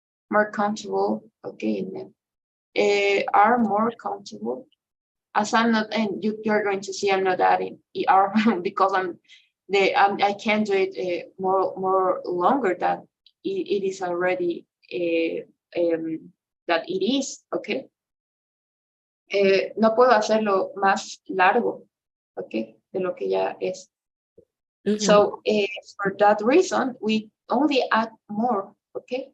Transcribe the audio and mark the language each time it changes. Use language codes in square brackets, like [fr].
[en] More comfortable, okay, and then are more comfortable. As I'm not, and you're going to see I'm not adding ER because I can't do it more longer than it is already that it is, okay. [es] No puedo hacerlo más largo, okay, de lo que ya es. [en] So for that reason, we only add more, okay.